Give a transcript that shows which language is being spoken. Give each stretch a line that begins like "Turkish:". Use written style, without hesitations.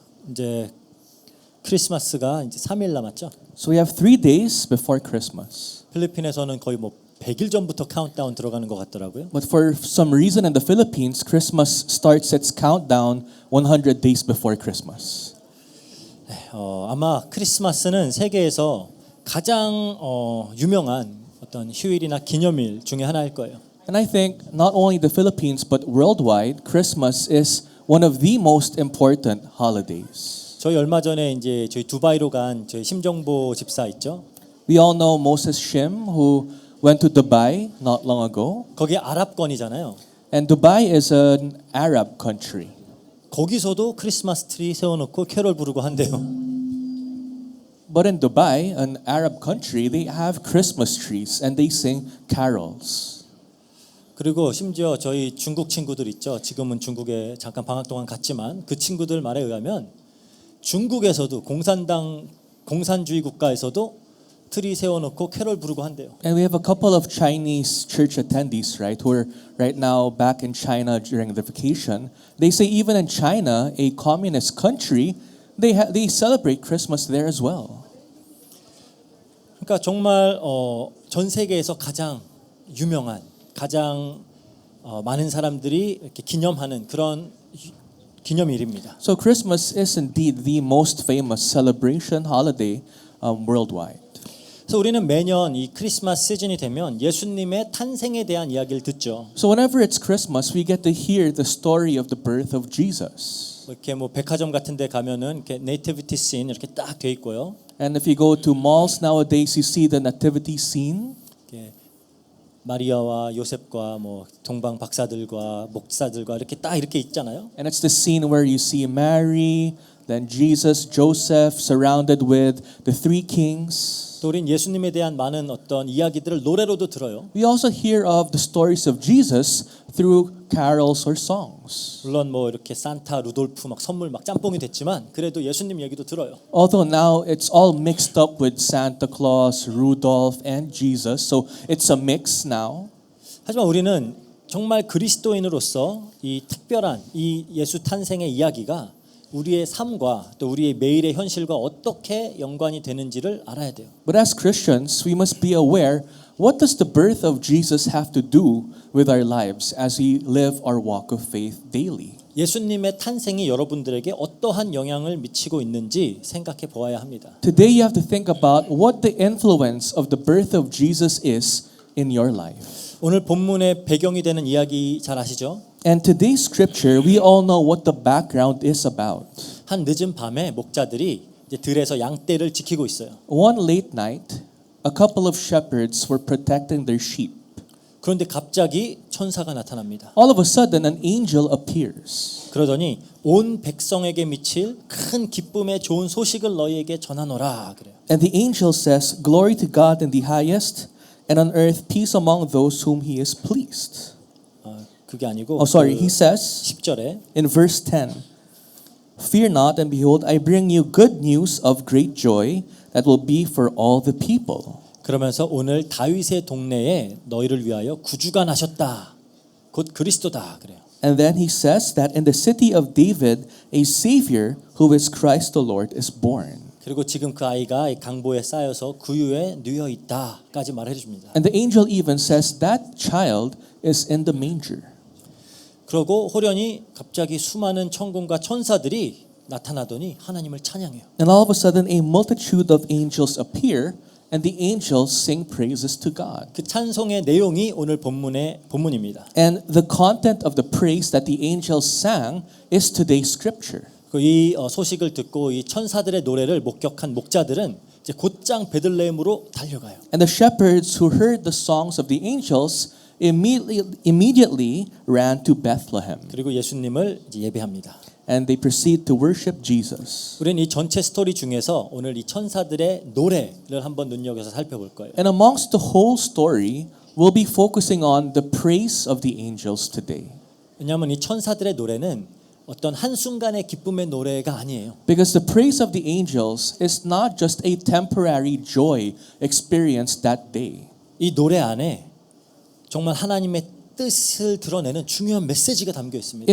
Korean: 이제 크리스마스가 이제 3일 남았죠.
English: So we have 3 days before Christmas.
Korean: 필리핀에서는 거의 뭐 100일 전부터 카운트다운 들어가는 것 같더라고요.
English: But for some reason in the Philippines, Christmas starts its countdown 100 days before Christmas.
Korean: 아마 크리스마스는 세계에서 가장 유명한 어떤 휴일이나 기념일 중에 하나일 거예요.
English: And I think not only the Philippines but worldwide, Christmas is one of the most important holidays.
Korean: 저희 얼마 전에 이제 저희 두바이로 간 저희 심정보 집사 있죠.
English: We all know Moses Shim, who went to Dubai not long ago.
Korean: 거기 아랍권이잖아요.
English: And Dubai is an Arab country.
Korean: 거기서도 크리스마스 트리 세워놓고 캐롤 부르고 한대요.
English: But in Dubai, an Arab country, they have Christmas trees and they sing carols.
Korean: 그리고 심지어 저희 중국 친구들 있죠. 지금은 중국에 잠깐 방학 동안 갔지만 그 친구들 말에 의하면 중국에서도 공산주의 국가에서도 트리 세워놓고 캐럴 부르고 한대요.
English: And we have a couple of Chinese church attendees, right, who are right now back in China during the vacation. They say even in China, a communist country, they celebrate Christmas there as well.
Korean: 그러니까 정말 전 세계에서 가장 유명한, 가장 많은 사람들이 이렇게 기념하는 그런 기념일입니다.
English: So Christmas is indeed the most famous celebration holiday worldwide.
Korean: 그래서 우리는 매년 이 크리스마스 시즌이 되면 예수님의 탄생에 대한 이야기를 듣죠.
English: So whenever it's Christmas, we get to hear the story of the birth of Jesus.
Korean: 이렇게 뭐 백화점 같은 데 가면은 이렇게 네이티비티 씬 이렇게 딱 돼 있고요.
English: And if you go to malls nowadays, you see the nativity scene.
Korean: 이렇게 마리아와 요셉과 뭐 동방 박사들과 목사들과 이렇게 딱 이렇게 있잖아요.
English: And it's the scene where you see Mary, then Jesus, Joseph, surrounded with the three kings.
Korean: 또 우린 예수님에 대한 많은 어떤 이야기들을 노래로도 들어요.
English: We also hear of the stories of Jesus through carols or songs.
Korean: 물론 뭐 이렇게 산타, 루돌프 막 선물 막 짬뽕이 됐지만 그래도 예수님 얘기도 들어요.
English: Although now it's all mixed up with Santa Claus, Rudolph, and Jesus, so it's a mix now.
Korean: 하지만 우리는 정말 그리스도인으로서 이 특별한 이 예수 탄생의 이야기가 우리의 삶과 또 우리의 매일의 현실과 어떻게 연관이 되는지를 알아야 돼요.
English: But as Christians, we must be aware, what does the birth of Jesus have to do with our lives as we live our walk of faith daily?
Korean: 예수님의 탄생이 여러분들에게 어떠한 영향을 미치고 있는지 생각해 보아야 합니다.
English: Today you have to think about what the influence of the birth of Jesus is in your life.
Korean: 오늘 본문의 배경이 되는 이야기 잘 아시죠?
English: And today's scripture, we all know what the background is about.
Korean: 한 늦은 밤에 목자들이 이제 들에서 양떼를 지키고 있어요.
English: One late night, a couple of shepherds were protecting their sheep.
Korean: 그런데 갑자기 천사가 나타납니다.
English: All of a sudden, an angel appears.
Korean: 그러더니 온 백성에게 미칠 큰 기쁨의 좋은 소식을 너희에게 전하노라 그래요.
English: And the angel says, "Glory to God in the highest, and on earth peace among those whom he is pleased."
Korean: 그게 아니고
English: He says
Korean: 10절에
English: in verse 10, "Fear not, and behold, I bring you good news of great joy that will be for all the people."
Korean: 그러면서 오늘 다윗의 동네에 너희를 위하여 구주가 나셨다. 곧 그리스도다 그래요.
English: And then he says that in the city of David, a Savior who is Christ the Lord is born.
Korean: 그리고 지금 그 아이가 강보에 쌓여서 구유에 누워 있다까지 말해 줍니다.
English: And the angel even says that child is in the manger.
Korean: 그러고 호련히 갑자기 수많은 천군과 천사들이 나타나더니 하나님을 찬양해요.
English: And all of a sudden, a multitude of angels appear, and the angels sing praises to God.
Korean: 그 찬송의 내용이 오늘 본문입니다.
English: And the content of the praise that the angels sang is today's scripture.
Korean: 이 소식을 듣고 이 천사들의 노래를 목격한 목자들은 이제 곧장 베들레헴으로 달려가요.
English: And the shepherds who heard the songs of the angels immediately ran to Bethlehem.
Korean: 그리고 예수님을 이제 예배합니다.
English: And they proceed to worship Jesus.
Korean: 우리는 이 전체 스토리 중에서 오늘 이 천사들의 노래를 한번 눈여겨서 살펴볼 거예요.
English: And amongst the whole story, we'll be focusing on the praise of the angels today.
Korean: 왜냐하면 이 천사들의 노래는 어떤 한순간의 기쁨의 노래가 아니에요.
English: Because the praise of the angels is not just a temporary joy experienced that day.
Korean: 이 노래 안에 정말 하나님의 뜻을 드러내는 중요한 메시지가 담겨 있습니다.